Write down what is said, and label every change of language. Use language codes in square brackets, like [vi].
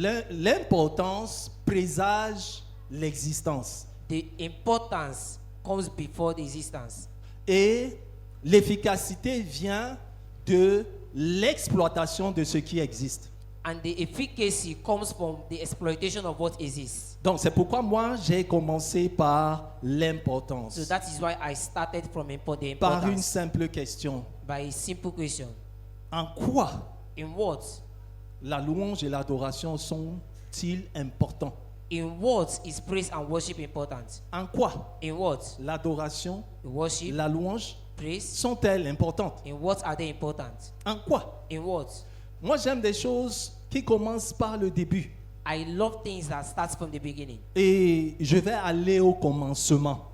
[fr] l'importance présage l'existence [en] the importance comes before the existence. [fr] et l'efficacité vient de l'exploitation de ce qui existe. [en] And the efficacy comes from the exploitation of what exists. [fr] Donc c'est pourquoi moi j'ai commencé par [en] So [fr] l'importance, [en] that is why I started from the [fr] par une [en] importance simple question. by a simple question. [fr] En quoi [en] In what? [fr] la louange et l'adoration sont-ils importants? [en] In what is praise and worship important? [fr] En quoi [en] In what? [fr] l'adoration, [en] The worship, [fr] la louange [en] praise. [fr] sont-elles importantes? [en] In what are they important? [fr] En quoi? [en] In what? [fr] Moi j'aime des choses qui commencent par le début. [en] I love things that starts from the beginning. [fr] Et je vais aller au commencement.